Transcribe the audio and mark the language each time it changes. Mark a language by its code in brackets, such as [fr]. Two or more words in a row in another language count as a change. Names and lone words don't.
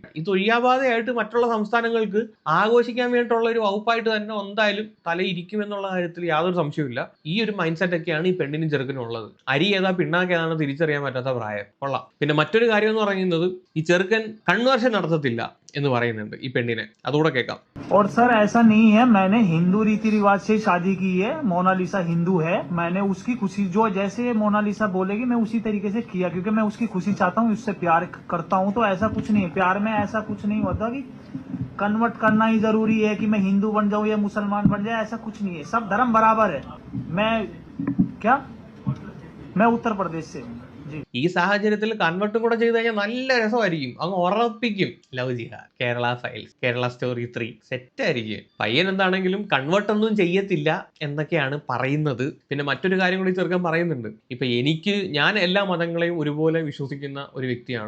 [ml] ഇത് ഒഴിയാബാധയായിട്ട് മറ്റുള്ള സംസ്ഥാനങ്ങൾക്ക് ആഘോഷിക്കാൻ വേണ്ടിയിട്ടുള്ള ഒരു വകുപ്പായിട്ട് തന്നെ എന്തായാലും തലയിരിക്കും എന്നുള്ള കാര്യത്തിൽ യാതൊരു സംശയമില്ല. ഈ ഒരു [en] mind set [ml] ഒക്കെയാണ് ഈ പെണ്ണിനും ചെറുക്കനും ഉള്ളത്. അരി ഏതാ പിണ്ണാക്ക് ഏതാണെന്ന് തിരിച്ചറിയാൻ പറ്റാത്ത പ്രായം. കൊള്ളാം. പിന്നെ മറ്റൊരു കാര്യം എന്ന് പറയുന്നത്, ഈ ചെറുക്കൻ കൺവേർഷൻ നടത്തത്തില്ല എന്ന് പറയുന്നുണ്ട് ഈ പെണ്ണിനെ. അതുകൂടെ കേൾക്കാം. [hi] और सर ऐसा नहीं है, मैंने हिंदू रीति रिवाज से शादी की है. मोनालिसा हिंदू है. मैंने उसकी खुशी, जो जैसे मोनालिसा बोलेगी मैं उसी तरीके से किया, क्योंकि मैं उसकी खुशी चाहता हूँ, उससे प्यार करता हूँ. तो ऐसा कुछ नहीं है, प्यार में ऐसा कुछ नहीं होता कि कन्वर्ट करना ही जरूरी है कि मैं हिंदू बन जाऊं या मुसलमान बन जाए. ऐसा कुछ नहीं है, सब धर्म बराबर है. मैं उत्तर प्रदेश से हूँ. [ml] ഈ സാഹചര്യത്തിൽ കൺവേർട്ടും കൂടെ ചെയ്ത് കഴിഞ്ഞാൽ നല്ല രസമായിരിക്കും. അങ്ങ് ഉറപ്പിക്കും. [en] love jihad, [ml] കേരള ഫയൽസ്, കേരള സ്റ്റോറി 3 സെറ്റ് ആയിരിക്കും. പയ്യൻ എന്താണെങ്കിലും കൺവേർട്ട് ഒന്നും ചെയ്യത്തില്ല എന്നൊക്കെയാണ് പറയുന്നത്. പിന്നെ മറ്റൊരു കാര്യം കൂടി ചെറുക്കൻ പറയുന്നുണ്ട്. ഇപ്പൊ ഞാൻ എല്ലാ മതങ്ങളെയും ഒരുപോലെ വിശ്വസിക്കുന്ന ഒരു വ്യക്തിയാണ്.